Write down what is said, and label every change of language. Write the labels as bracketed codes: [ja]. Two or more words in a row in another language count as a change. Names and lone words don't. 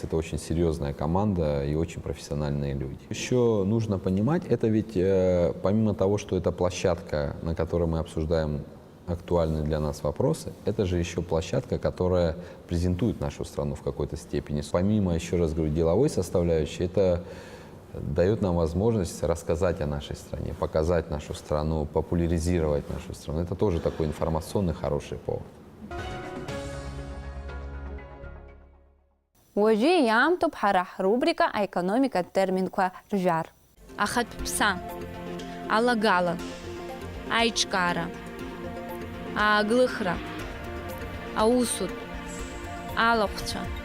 [ru] Это очень серьезная команда и очень профессиональные люди. Еще нужно понимать, это ведь помимо того, что это площадка, на которой мы обсуждаем актуальные для нас вопросы, это же еще площадка, которая презентует нашу страну в какой-то степени. Помимо, еще раз говорю, деловой составляющей, это дает нам возможность рассказать о нашей стране, показать нашу страну, популяризировать нашу страну. Это тоже такой информационный хороший повод. [ab] Уажәы иаамҭоуп ҳара ҳрубрика аекономикатә терминқәа ржәар. Ахатә ԥса, алагала, аиҿкаара, ааглыхра, аусутә, алахәцәа.